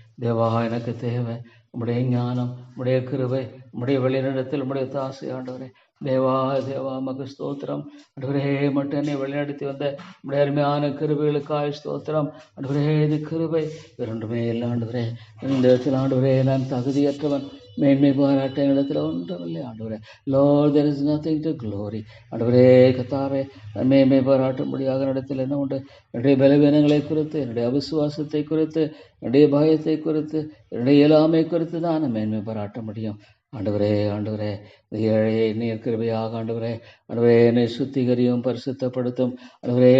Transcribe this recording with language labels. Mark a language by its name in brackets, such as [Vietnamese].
[Tamil] தேவா, எனக்கு தேவை உம்முடைய ஞானம், உம்முடைய கிருபை, உம்முடைய வழிநடத்தல், உம்முடைய தாசை ஆண்டவரே. தேவா மக்கு ஸ்தோத்திரம் ஆண்டவரே. மட்டும் என்னை வழிநடத்தி வந்த உம்முடைய அருமையான கிருபைகளுக்காய் ஸ்தோத்திரம் ஆண்டவரே. இது கிருபை இரண்டுமே இல்லை ஆண்டவரே. இந்த இடத்தில் ஆண்டவரே நான் தகுதியற்றவன், மேன்மை பாராட்ட இடத்துல ஒன்றுமில்லை ஆண்டவரே. [English] Lord, there is nothing to glory. [Tamil] ஆண்டவரே கத்தாவே, மேன்மை பாராட்டும்படியாக இடத்துல என்ன உண்டு? என்னுடைய பலவீனங்களை குறித்து, என்னுடைய அவிசுவாசத்தை குறித்து, என்னுடைய பயத்தை குறித்து, என்னுடைய இயலாமை குறித்து தான் நான் மேன்மை பாராட்ட முடியும் ஆண்டவரே. இந்த ஏழையை நீர் கிருபையாக ஆண்டவரே என்னை சுத்திகரியும் பரிசுத்தப்படுத்தும் ஆண்டவரே.